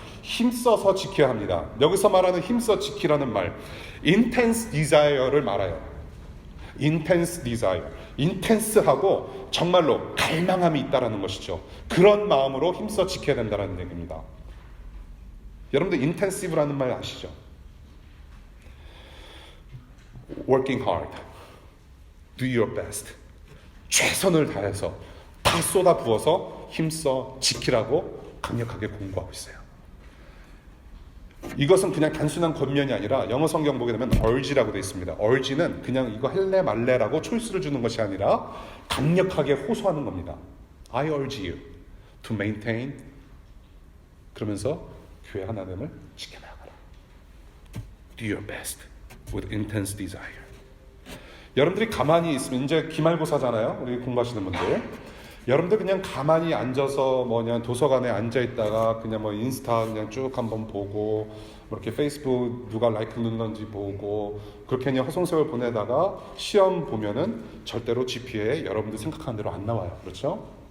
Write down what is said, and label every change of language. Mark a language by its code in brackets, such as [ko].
[ko] 힘써서 지켜야 합니다. 여기서 말하는 힘써 지키라는 말, [en] intense desire [ko] 를 말해요. [en] intense desire. [ko] intense하고 정말로 갈망함이 있다라는 것이죠. 그런 마음으로 힘써 지켜야 된다는 얘기입니다. 여러분들 intensive라는 말 아시죠? [en] working hard, do your best. [ko] 최선을 다해서 다 쏟아부어서 힘써 지키라고 강력하게 공부하고 있어요. 이것은 그냥 단순한 권면이 아니라 영어 성경 보게 되면 urge라고 되어 있습니다. urge는 그냥 이거 할래 말래라고 초이스를 주는 것이 아니라 강력하게 호소하는 겁니다. [en] I urge you to maintain, [ko] 그러면서 교회 하나됨을 지켜나가라. [en] Do your best with intense desire. [ko] 여러분들이 가만히 있으면, 이제 기말고사잖아요. 우리 공부하시는 분들. 여러분들 그냥 가만히 앉아서 도서관에 앉아 있다가 그냥 인스타 그냥 쭉 한번 보고, 이렇게 페이스북 누가 라이크 눌렀는지 보고, 그렇게 그냥 허송세월 보내다가 시험 보면은 절대로 GPA 여러분들 생각하는 대로 안 나와요. 그렇죠?